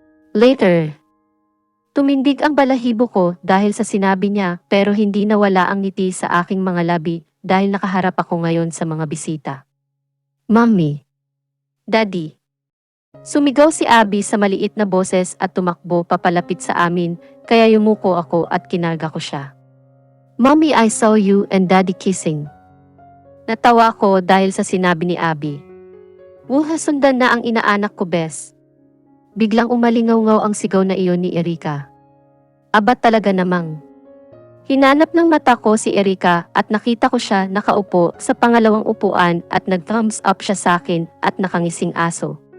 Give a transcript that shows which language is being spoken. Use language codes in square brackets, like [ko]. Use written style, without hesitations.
[tl] Later, tumindig ang balahibo ko dahil sa sinabi niya pero hindi nawala ang ngiti sa aking mga labi dahil nakaharap ako ngayon sa mga bisita. "Mommy, Daddy." Sumigaw si Abby sa maliit na boses at tumakbo papalapit sa amin kaya yumuko ako at kinarga ko siya. [en] "Mommy, I saw you and Daddy kissing." [tl] Natawa ko dahil sa sinabi ni Abby. Sundan na ang inaanak ko, Bes. Biglang umalingaw-ngaw ang sigaw na iyon ni Erika. Aba talaga namang. Hinanap ng mata ko si Erika at nakita ko siya nakaupo sa pangalawang upuan at nag-thumbs up siya sa akin at nakangising aso.